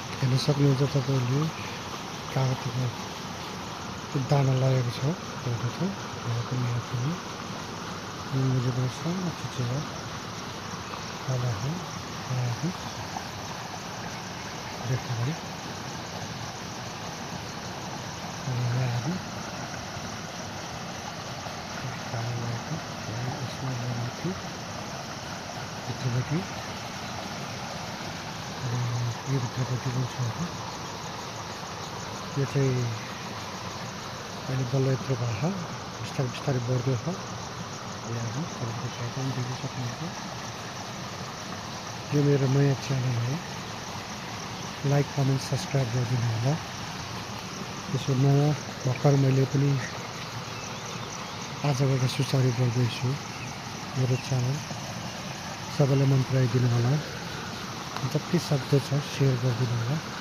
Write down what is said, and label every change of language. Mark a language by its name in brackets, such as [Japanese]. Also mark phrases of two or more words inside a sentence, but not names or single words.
[Nepali] हेर्न सक्नुहुन्छ तपाईहरुले कागतीको दाना लागेको छ एउटा छ यहाँ पनि [Hindi] मुझे बहुत सारा चीज़ें वाला है देखो भाई इसमें ये [Nepali] यो चाहिँ अहिले बल्ल यत्रो भयो बिस्तारै बिस्तारै बढ्दै छ यहाँ तपाईले देख्न सक्नुहुन्छ यो मेरो नयाँ च्यानल हो [English] like comment subscribe [Nepali] गरिदिनु होला यसो नयाँ भर्खर मैले पनि आजबाट सुचारू गर्दैछु मेरो च्यानल सबैलाई मन पराइदिनु होला जति सक्दो छ शेयर गरिदिनु होला